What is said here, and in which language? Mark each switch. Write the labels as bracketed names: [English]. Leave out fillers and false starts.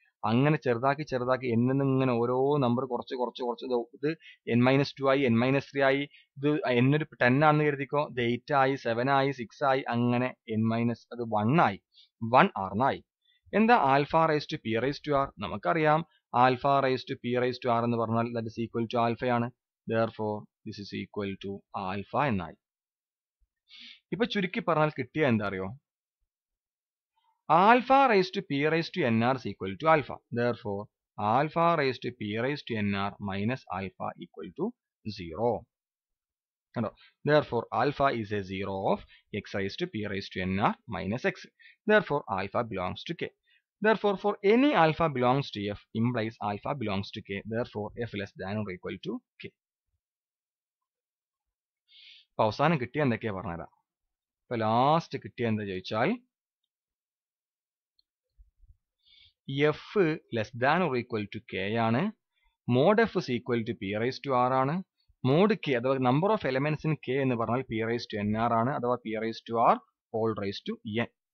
[Malayalam] അങ്ങനെ ചെറുതാക്കി ചെറുതാക്കി എന്നിന്ന് ഇങ്ങനെ ഓരോ നമ്പർ കുറച്ച് കുറച്ച് കുറച്ച് ഇത് n-2 ആയി n-3 ആയി. ഇത് n ഒരു 10 ആണെന്ന് കരുതിക്കോ. ഇത് 8 ആയി 7 ആയി 6 ആയി അങ്ങനെ അത് 1 ആയി 1 r എന്നായി. എന്താ [English] Alpha raise to p raise to r? [Malayalam] നമുക്കറിയാം [English] alpha raise to p raise to r [Malayalam] എന്ന് പറഞ്ഞാൽ [English] That is equal to ആൽഫയാണ്. therefore this is equal to alpha [Malayalam] എന്നായി. ഇപ്പൊ ചുരുക്കി പറഞ്ഞാൽ കിട്ടിയ എന്താ അറിയോ? [English] Alpha raise to P raise to N R is equal to alpha. therefore alpha raise to P raise to N R minus alpha equal to 0. [Malayalam] കണ്ടോ? [English] therefore alpha is a 0 of x raised to p raised to n r minus x. therefore alpha belongs to k. therefore for any alpha belongs to f implies alpha belongs to k. therefore f less than or equal to k. [Malayalam] അപ്പോൾ അവസാനം കിട്ടിയ എന്തൊക്കെയാ പറഞ്ഞുതരാം. ഇപ്പൊ last കിട്ടിയ എന്താ ചോദിച്ചാൽ [English] F less than or equal to K [Malayalam] ആണ്. [English] mod F is equal to P raise to R [Malayalam] ആണ്. [English] mod K അഥവാ number of elements in K [Malayalam] എന്ന് പറഞ്ഞാൽ [English] P raise to N R [Malayalam] ആണ്, അഥവാ [English] P raise to R whole raise to N.